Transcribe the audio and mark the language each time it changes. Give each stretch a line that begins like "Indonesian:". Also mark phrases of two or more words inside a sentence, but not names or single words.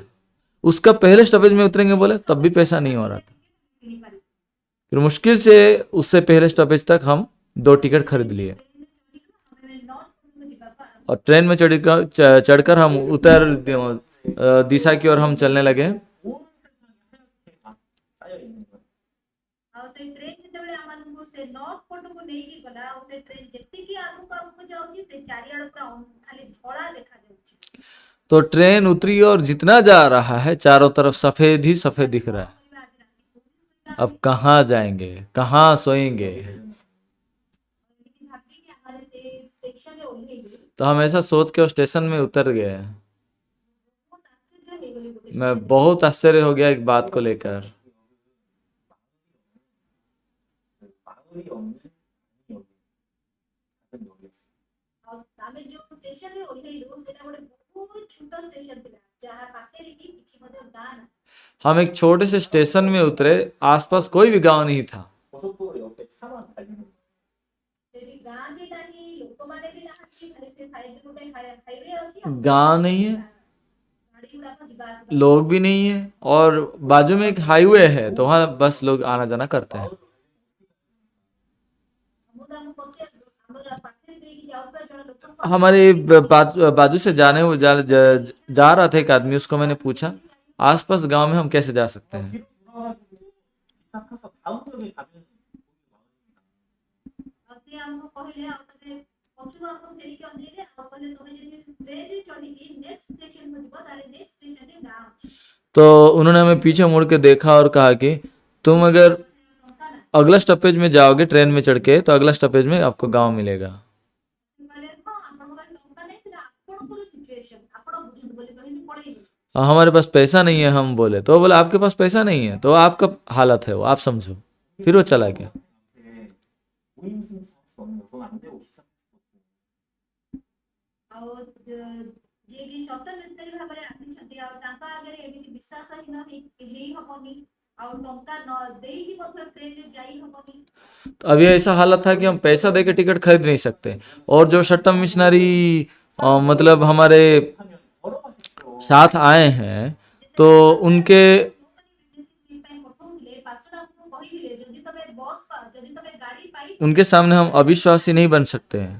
Hindi: उसका पहले स्टॉपेज में उतरेंगे बोले, तब भी पैसा नहीं हो रहा था।
Odia: କିଣି ପାରିବୁ
Hindi: फिर मुश्किल से उससे पहले स्टॉपेज तक हम 2 टिकट खरीद लिए
Odia: ଟ୍ରେନରେ ଚଢିଲୁ ଆମେ ନର୍ଥ ପଟକୁ ଯିବାକୁ ଆରମ୍ଭ
Hindi: और ट्रेन में चढ़कर हम उत्तर दिशा की ओर हम चलने लगे।
Korean: 온 세상이 하얗게 막 쌓여 있는 거예요.
Odia: ଆଉ ସେ ଟ୍ରେନ ଯେତେବେଳେ ଆମମାନଙ୍କୁ ସେ ନର୍ଥ ପଟକୁ ନେଇକି ଗଲା ଆଉ ସେ ଟ୍ରେନ ଯେତିକି ଆଗକୁ ଆଗକୁ ଯାଉଛି ସେ ଚାରିଆଡ ପୁରା ଖାଲି ଧଳା ଦେଖାଯାଉଛି
Hindi: तो ट्रेन उत्तरी और जितना जा रहा है, चारों तरफ सफेद ही सफेद दिख रहा है।
Odia: କରିବା ଆଜି ରାତି କୋଉଠି ଶୋଇବା
Hindi: अब कहाँ जाएंगे, कहाँ सोएंगे?
Odia: ଏମିତି ଭାବିକି ଆମେ ସେ ଷ୍ଟେସନରେ ଓହ୍ଲେଇଲୁ
Hindi: तो हम ऐसा सोच के उस स्टेशन में उतर गए।
Odia: ବହୁତ ଆଶ୍ଚର୍ଯ୍ୟ ହେଇଗଲି ଗୋଟେ
Hindi: मैं बहुत आश्चर्य हो गया एक बात को लेकर।
Korean: 마을이 없는 여기 작은 역이었어요.
Odia: ଆଉ ଆମେ ଯୋଉ ଷ୍ଟେସନରେ ଓହ୍ଲେଇଲୁ ସେଟା ଗୋଟେ ବହୁତ ଛୋଟ ଷ୍ଟେସନ ଥିଲା ଯାହା ପାଖରେ କି କିଛି ମଧ୍ୟ ଗାଁ ନାହିଁ
Hindi: हम एक छोटे से स्टेशन में उतरे, आसपास कोई भी गांव नहीं था।
Korean: 고속도로 옆에 차만 달리는 거예요.
Odia: ସେଠି ଗାଁ ବି ନାହିଁ ଲୋକମାନେ ବି ନାହାନ୍ତି ଖାଲି ସେ ସାଇଡରେ ଗୋଟେ ହାଇୱେ ଅଛି ଆଉ
Hindi: गांव नहीं है,
Odia: ଗାଡି ଗୁଡାକ ଯିବା ଆସିବା
Hindi: लोग भी नहीं है, और बाजू में एक हाईवे है, तो वहाँ बस लोग आना जाना करते हैं।
Odia: ମୁଁ ତାଙ୍କୁ ପଚାରିଲୁ ଆମର ପାଖରେ ଦେଇକି ଯାଉଥିବା ଜଣେ ଲୋକଙ୍କ
Hindi: हमारे बाजू से जा रहा था एक आदमी, उसको मैंने पूछा आसपास गांव में हम कैसे जा सकते हैं।
Korean: 뒤로 돌아가지고 기차 타서 다음 역에 가면
Odia: ଆଉ ସେ ଆମକୁ କହିଲେ ଆଉ ତମେ ପଛକୁ ଆମକୁ ଫେରିକି ଅନେଇଲେ ଆଉ କହିଲେ ତମେ ଯଦି ଟ୍ରେନରେ ଚଢିକି ନେକ୍ସଟ ଷ୍ଟେସନକୁ ଯିବ ତାହେଲେ ନେକ୍ସଟ ଷ୍ଟେସନରେ ଗାଁ ଅଛି
Hindi: तो उन्होंने हमें पीछे मुड़ के देखा और कहा कि तुम अगर
Odia: ଟଙ୍କା ନାହିଁ
Hindi: अगला स्टॉपेज में जाओगे ट्रेन में चढ़ के, तो अगला स्टॉपेज में आपको गांव मिलेगा।
Odia: ସେ କହିଲେ ହଁ ଆପଣଙ୍କ ପାଖରେ ଟଙ୍କା ନାହିଁ ସେଟା ଆପଣଙ୍କର ସିଚୁଏସନ ଆପଣ ବୁଝନ୍ତୁ ବୋଲି କହିକି ପଳେଇଲେ
Hindi: हमारे पास पैसा नहीं है, हम बोले। तो वो बोला आपके पास पैसा नहीं है, तो आपका हालत है वो, आप समझो। फिर वो चला गया।
Korean: 무임승차 할 수 없는 돈안 되고 기차 탈 수 없고
Odia: ଆଉ ଯିଏକି ସତ ମିସ୍ତ୍ରୀ ଭାବରେ ଆସିଛନ୍ତି ଆଉ ତାଙ୍କ ଆଗରେ ଏମିତି ବିଶ୍ୱାସହୀନ ହେଇ ହବନି ଆଉ ଟଙ୍କା ନ ଦେଇକି ମଧ୍ୟ ଟ୍ରେନରେ ଯାଇ ହବନି
Hindi: तो अभी ऐसा हालत था कि हम पैसा दे के टिकट खरीद नहीं सकते, और जो
English: short-term missionary
Hindi: मतलब हमारे साथ आए हैं तो उनके उनके सामने हम अविश्वासी नहीं बन सकते हैं।